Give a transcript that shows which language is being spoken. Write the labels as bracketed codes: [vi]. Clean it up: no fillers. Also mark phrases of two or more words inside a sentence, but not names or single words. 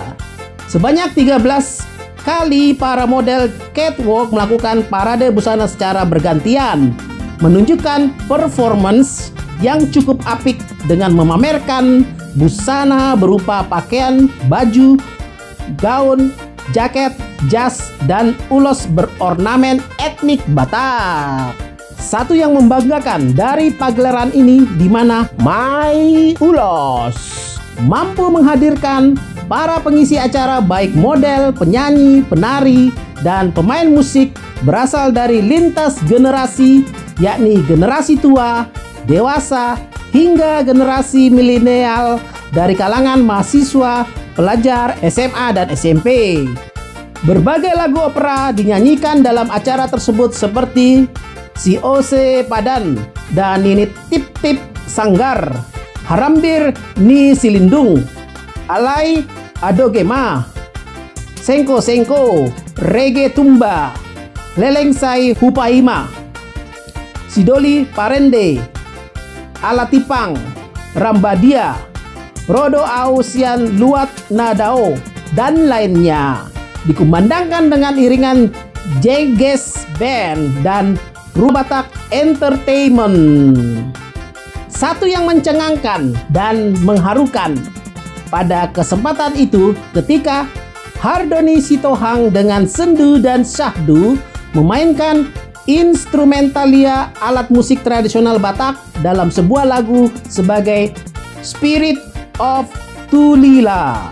[id] Sebanyak 13 kali para model catwalk melakukan parade busana secara bergantian, menunjukkan performance yang cukup apik dengan memamerkan busana berupa pakaian, baju, gaun, jaket, jas, dan ulos berornamen etnik Batak. Satu yang membanggakan dari pagelaran ini di mana Mai Ulos mampu menghadirkan para pengisi acara baik model, penyanyi, penari, dan pemain musik berasal dari lintas generasi, yakni generasi tua, dewasa, hingga generasi milenial dari kalangan mahasiswa, pelajar SMA dan SMP. Berbagai lagu opera dinyanyikan dalam acara tersebut seperti Si Ose Padan dan Nini Tip Tip Sanggar, Harambir Ni Silindung, Alai Adogema, Sengko Sengko, Reggae Tumba, Lelengsai Hupaima, Sidoli Parende, Alatipang, Rambadia, Rodo Ausian Luat Nadao, dan lainnya. Dikumandangkan dengan iringan Jeges Band dan Rubatak Entertainment. Satu yang mencengangkan dan mengharukan pada kesempatan itu ketika Hardoni Sitohang dengan sendu dan syahdu memainkan instrumentalia alat musik tradisional Batak dalam sebuah lagu sebagai Spirit of Tulila.